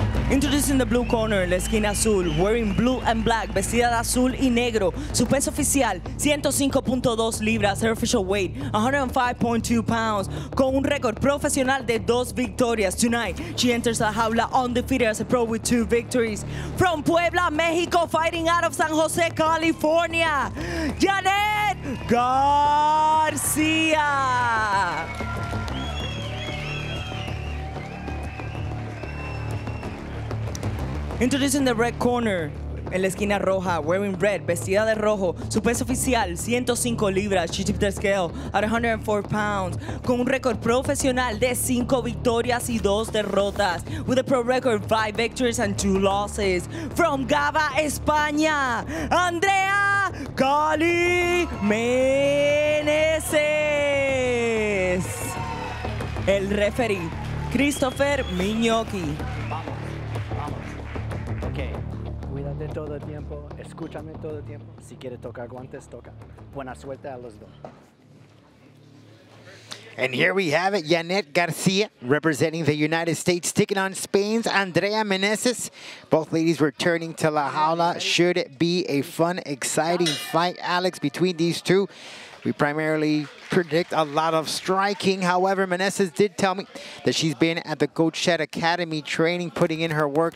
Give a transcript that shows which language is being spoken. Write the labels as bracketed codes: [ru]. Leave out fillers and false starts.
[en] Introducing the blue corner, [es] la esquina azul, [en] wearing blue and black, [es] vestida de azul y negro. Su peso oficial, 105.2 libras, [en] her official weight, 105.2 pounds. [es] Con un récord profesional de 2 victorias. [en] Tonight, she enters la jaula undefeated as a pro with 2 victories. From Puebla, Mexico, fighting out of San Jose, California, Yannet Garcia. Introducing the red corner, [es] en la esquina roja, [en] wearing red, [es] vestida de rojo, su peso oficial, 105 libras, [en] she tipped the scale at 104 pounds, [es] con un récord profesional de 5 victorias y 2 derrotas, [en] with a pro record 5 victories and 2 losses. From Gaba, España, Andrea Cali Meneses. [es] El referee, Christopher Miñoki. Cuídate todo el tiempo, escúchame todo el tiempo. Si quieres tocar guantes, toca. Buena suerte a los dos. [en] And here we have it, Yannet Garcia representing the United States, taking on Spain's Andrea Meneses. Both ladies returning to La Jaula. Should it be a fun, exciting fight, Alex, between these two? We primarily predict a lot of striking. However, Meneses did tell me that she's been at the Coach Shed Academy training, putting in her work.